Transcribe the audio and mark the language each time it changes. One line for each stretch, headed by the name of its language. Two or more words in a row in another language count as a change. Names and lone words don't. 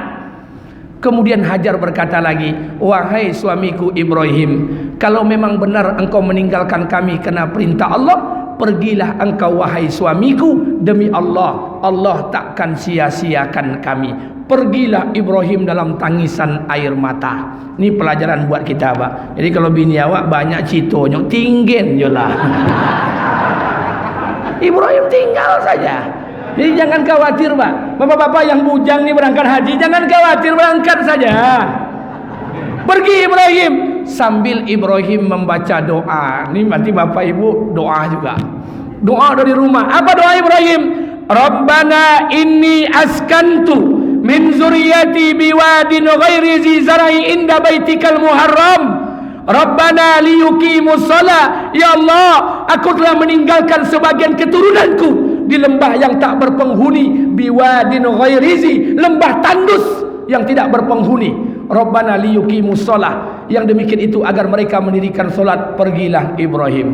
Indonesian: Kemudian Hajar berkata lagi, wahai suamiku Ibrahim, kalau memang benar engkau meninggalkan kami karena perintah Allah, pergilah engkau wahai suamiku, demi Allah, Allah takkan sia-siakan kami. Pergilah Ibrahim dalam tangisan air mata. Ini pelajaran buat kita, Pak.
Minangkabau: Jadi kalau bini awak banyak citonya, tinggen je lah.
Indonesian: Ibrahim tinggal saja. Jadi jangan khawatir, Pak. Bapak-bapak yang bujang nih berangkat haji, jangan khawatir, berangkat saja. Pergi Ibrahim. Sambil Ibrahim membaca doa. Ini nanti bapak ibu doa juga. Doa dari rumah. Apa doa Ibrahim?
Arabic: ربنا إني أسكنت من ذريتي بواد غير ذي زرع عند بيتك المحرم. ربنا ليقيموا الصلاة.
Indonesian: Ya Allah, aku telah meninggalkan sebagian keturunanku di lembah yang tak berpenghuni,
Arabic: بواد غير ذي,
Indonesian: lembah tandus yang tidak berpenghuni.
Arabic: ربنا ليقيموا الصلاة,
Indonesian: yang demikian itu agar mereka mendirikan solat. Pergilah Ibrahim.